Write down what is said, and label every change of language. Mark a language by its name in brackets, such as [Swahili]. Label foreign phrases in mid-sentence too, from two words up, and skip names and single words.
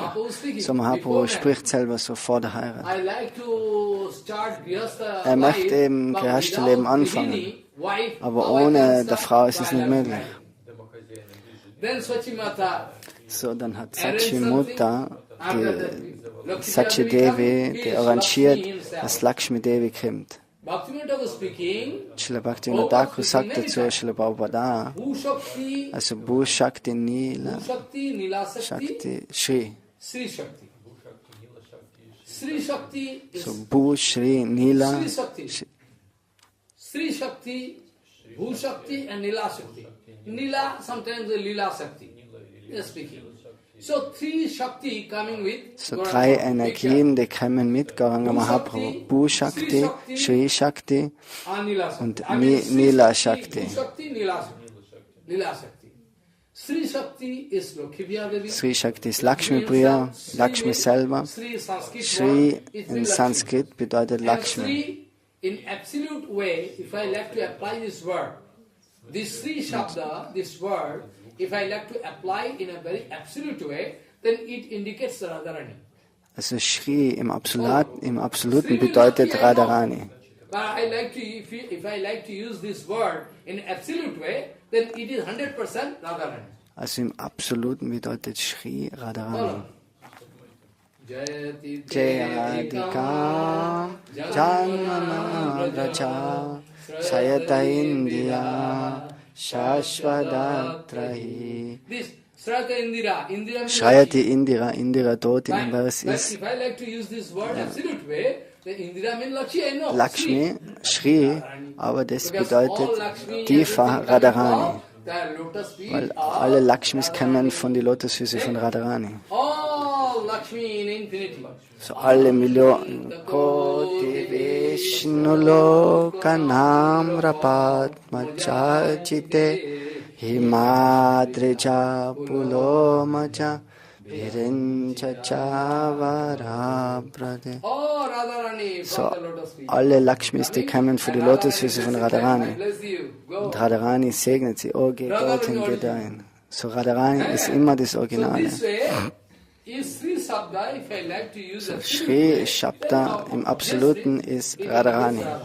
[German] So Mahaprabhu spricht selber so vor der Heirat. Er möchte eben Grihastha-Leben anfangen, aber ohne der Frau ist es nicht möglich. So, dann hat Sachimata, die Sachi Devi, die arrangiert, dass Lakshmi Devi kommt. Srila Bhaktivinoda Thakur sagt dazu, Srila Prabhupada, also Bhu Shakti Nila Shakti Shri. So Bhu Shri Nila [English] Sri Shakti, Bhu Shakti and Nila Shakti. Nila, sometimes the Lila Shakti. Just speaking. So [German] drei Energien, die kommen mit Gauranga Mahaprabhu. Bhu Shakti, Shri Shakti und Nila Shakti. Sri Shakti ist Lakshmipriya, Lakshmi selber. Shri in Sanskrit bedeutet Lakshmi. [English] In absolute way, if I like to apply this word, this Sri Shabda, this word, if I like to apply in a very absolute way, then it indicates Radharani. [German] Also Shri im Absoluten bedeutet Radharani. [English] But if I like to use this word in absolute way, then it is 100% Radharani. [German] Also im Absoluten bedeutet Shri Radharani. [Sanskrit] Jayadika Janmana Raja Sayata Indya Shashvadatrahi. [German] Shrayati Indira, Indira dort in dem Vers ist Lakshmi, Shri, aber das bedeutet Diva Radharani. Weil alle Lakshmis kommen von den Lotusfüßen von Radharani. So alle Millionen [Sanskrit] Koti Vishnu Lokanam Rapat Machachite Himadreja Pulomaja Virincha Chavara Prade. [German] So alle Lakshmis, die kommen für die Lotusfüße von Radharani. Und Radharani segnet sie, oh geh dorthin, geh dahin. So Radharani ist immer das Originale. So Shri Shabda im Absoluten ist Radharani.